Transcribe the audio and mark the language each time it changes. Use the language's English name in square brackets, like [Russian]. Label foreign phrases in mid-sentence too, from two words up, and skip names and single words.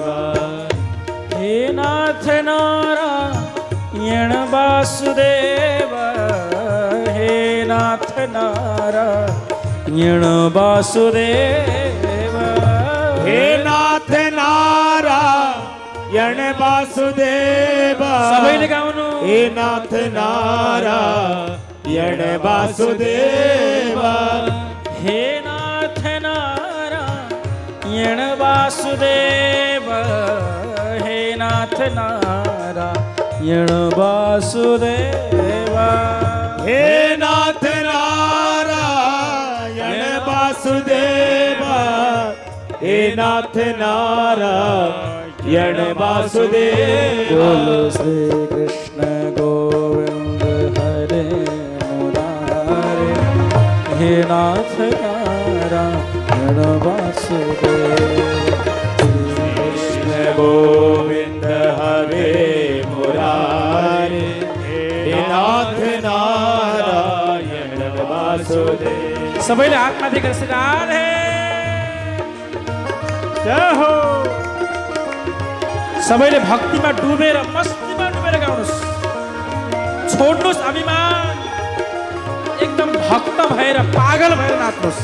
[Sanskrit] हे नाथ नारायण वासुदेव, हे नाथ नारायण वासुदेव। हे नाथ नारायण वासुदेव। [Nepali] सबैले गाउनु। [Sanskrit] हे नाथ नारायण वासुदेव। हे नाथ नारायण वासुदेव, हे नाथ नारायण वासुदेव। हे नाथ नारायण वासुदेव, हे नाथ नारायण वासुदेव। बोलो श्री कृष्ण गोविंद हरे मुरारे, हे नाथ नारायण वासुदेव। श्री कृष्ण गोविंद हरे मुरारे, हे नाथ नारायण वासुदेव। [Nepali] सबैले हात माथि गरेर राधे जय हो। सबैले भक्तिमा डुबेर मस्तीमा डुबेर गाउनुहोस्, छोड्नुहोस् अभिमान, एकदम भक्त भएर पागल भएर नाच्नुहोस्।